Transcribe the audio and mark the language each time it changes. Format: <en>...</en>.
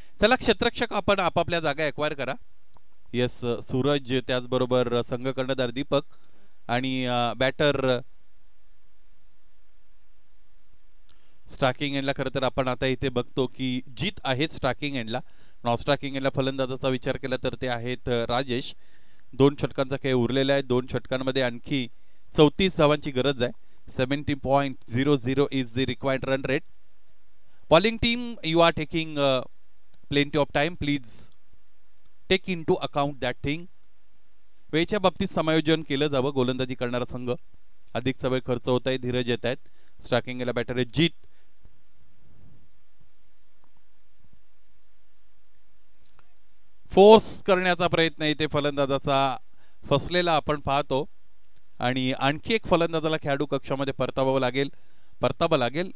<mr>चला क्षेत्ररक्षक आपण आपापल्या जागा एक्वायर करा. यस सूरज, त्याचबरोबर संघ कर्णधार दीपक आणि बॅटर स्ट्रायकिंग एंडला खरं तर आपण आता इथे बघतो की जीत आहे स्ट्रायकिंग एंडला. नॉन स्ट्रायकिंग एंडला फलंदाजाचा विचार केला तर ते आहेत राजेश. 2 षटकांचा खेळ उरलेला आहे. 2 षटकांमध्ये आणखी 34 धावांची गरज आहे.</mr> <en>70.00 is the required run rate. Bowling team, you are taking plenty of time, please take into account that thing.</en> <mr>वेळेच्या बाबतीत समायोजन केलं जावं. गोलंदाजी करणारा संघ अधिकचा वेळ खर्च होत आहे. धीरज येत आहेत. स्ट्रायकिंगला बॅटर आहे जीत. फोर्स करण्याचा प्रयत्न इथे फलंदाजाचा फसलेला आपण पाहतो आणि आणखी एक फलंदाजाला खेळाडू कक्षामध्ये परतावं लागेल.</mr>